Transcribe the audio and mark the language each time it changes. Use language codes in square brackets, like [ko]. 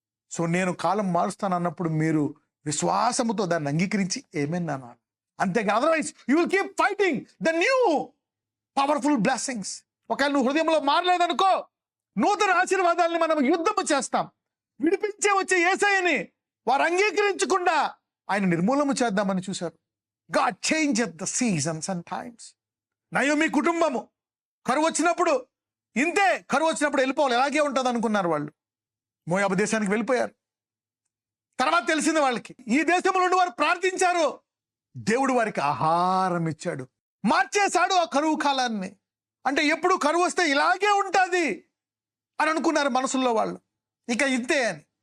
[te] So నేను కాలం మారుస్తాను అన్నప్పుడు మీరు విశ్వాసముతో దాన్ని అంగీకరించి ఏమేనా అన్నారు. అంతేగా, [en] Otherwise you will keep fighting the new powerful blessings. [te] ఒకవేళ నువ్వు హృదయంలో మారలేదనుకో, నూతన ఆశీర్వాదాలని మనం యుద్ధము చేస్తాం. విడిపించే వచ్చే యేసయ్యని వారు అంగీకరించకుండా ఆయన నిర్మూలన చేద్దామని చూశారు. [en] God changes the seasons and times. [te] Naomi కుటుంబము కరువు వచ్చినప్పుడు ఇంతే, కరువు వచ్చినప్పుడు వెళ్ళిపోవాలి, ఎలాగే ఉంటుంది అనుకున్నారు వాళ్ళు. మోయాబు దేశానికి వెళ్ళిపోయారు. తర్వాత తెలిసింది వాళ్ళకి, ఈ దేశంలో నుండి వారు ప్రార్థించారు, దేవుడు వారికి ఆహారం ఇచ్చాడు. మార్చేశాడు ఆ కరువు కాలాన్ని. అంటే ఎప్పుడు కరువు వస్తే ఇలాగే ఉంటుంది అని అనుకున్నారు మనసుల్లో వాళ్ళు, ఇక ఇంతే అని.